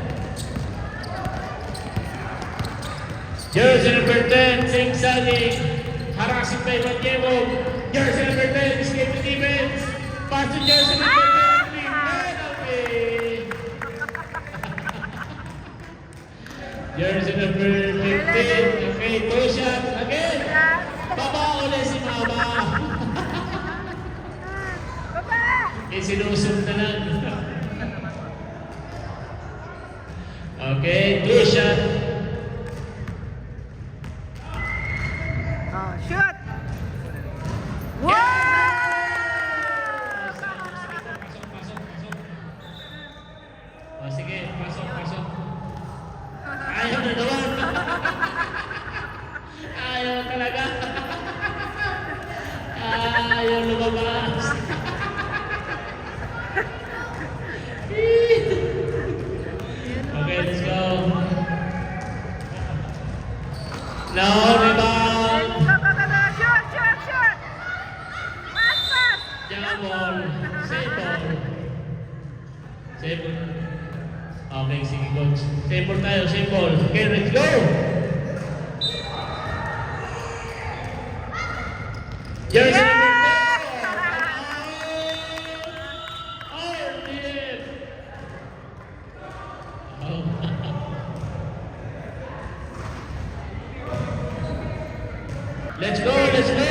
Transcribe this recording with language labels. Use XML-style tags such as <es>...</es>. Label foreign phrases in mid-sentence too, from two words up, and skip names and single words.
<en>Jersey number 10, zigzagging. Harassing by Manyemo. Jersey number 10, escape the defense. Pass to jersey number 10. Penalty. Jersey number 15. Okay, two shots again.</en> <tl>Baba ulit si Mama. Baba! Isinusog na lang.</tl> <en>Okay, two shot. Oh, shoot! Wow!</en> <tl>Pasok, pasok, pasok. O sige, pasok, pasok. Ayaw na naman. Ayaw talaga. Ayaw lumabas.</tl> <en>Okay, let's go. No, rebound. Go, go, go, go! Shoot, shoot, shoot! Pass, pass! Jump ball. Save ball. Save ball. Okay, sige coach. Save ball tayo, save ball. Okay, let's go. Jersey number 10. Oh, dear. Oh. Let's go, let's go.</en>